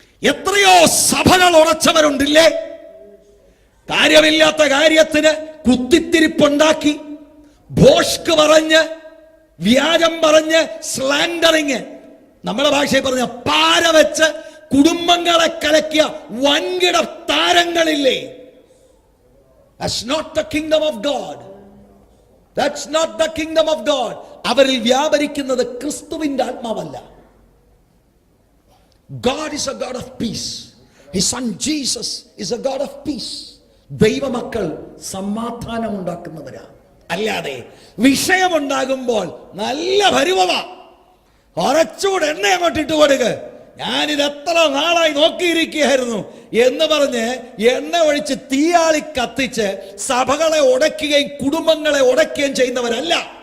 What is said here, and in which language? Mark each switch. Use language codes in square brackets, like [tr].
[ml] എത്രയോ സഭകൾ ഉറച്ചവരുണ്ടില്ലേ, കാര്യമില്ലാത്ത കാര്യത്തിന് കുത്തിത്തിരിപ്പുണ്ടാക്കി, ഭോഷ്ക് പറഞ്ഞ്, വ്യാജം പറഞ്ഞ്, സ്ലാൻഡറിങ്, നമ്മുടെ ഭാഷയിൽ പറഞ്ഞ പാര വെച്ച് കുടുംബങ്ങളെ കലക്കിയ വൻകിട താരങ്ങളില്ലേ. [en] That's not the kingdom of God. That's not the kingdom of God. [ml] അവരിൽ വ്യാപരിക്കുന്നത് ക്രിസ്തുവിന്റെ ആത്മാവല്ല. [en] God is a God of peace. His son Jesus is a God of peace. [ml] ദൈവമക്കൾ സമാധാനം ഉണ്ടാക്കുന്നവരാ. അല്ലാതെ വിഷയമുണ്ടാകുമ്പോൾ നല്ല പരിവവ കുറച്ചുകൂടെ എണ്ണ അങ്ങോട്ട് ഇട്ട് കൊടുക്ക, ഞാനിത് എത്ര നാളായി നോക്കിയിരിക്കുകയായിരുന്നു എന്ന് പറഞ്ഞ് എണ്ണ ഒഴിച്ച് തീയാളി കത്തിച്ച് സഭകളെ ഉടയ്ക്കുകയും കുടുംബങ്ങളെ ഉടയ്ക്കുകയും ചെയ്യുന്നവരല്ല.